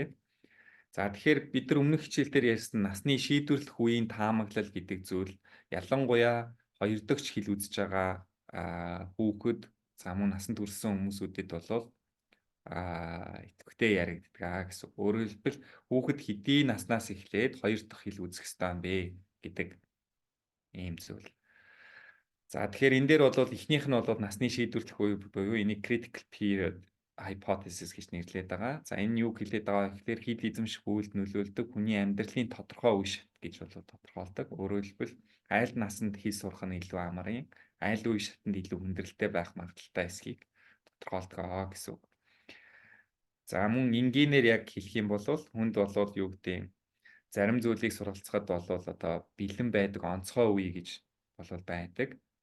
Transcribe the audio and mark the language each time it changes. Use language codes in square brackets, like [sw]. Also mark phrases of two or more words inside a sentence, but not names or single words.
[mn] За тэгэхээр бид нар өмнөх хичээл дээр ярьсан насны шийдвэрлэх үеийн таамаглал гэдэг зүйл ялангуяа 2 дахь хэл үзэж байгаа хүүхэд за мөн насанд хүрсэн хүмүүсүүдэд бол идэвхтэй яригддаг гэсэн. Өөрөөр хэлбэл хүүхэд хэдий наснаас эхлээд 2 дахь хэл үзэх ёстой юм бэ гэдэг ийм зүйл. За тэгэхээр энэ дээр бол эхнийх нь бол насны шийдвэрлэх үе буюу энийг [en] critical period hypothesis [mn] гэж нэрлэдэг байгаа. За энэ юу хэлээд байгаа гэхээр хэл эзэмших үйлд нөлөөлдөг хүний амьдралын тодорхой үе шат гэж бол тодорхойлдог. Өөрөөр хэлбэл айл насанд хэл сурах нь илүү амарын, айл үе шатанд илүү хүндрэлтэй байх магадaltaй эсхийг тодорхойлдог гэсэн үг. За мөн энгийнээр яг хэлэх юм бол хүнд болоод юу гэдэг зарим зүйлийг суралцахад бол одоо бэлэн байдаг онцгой үе гэж бол байдаг.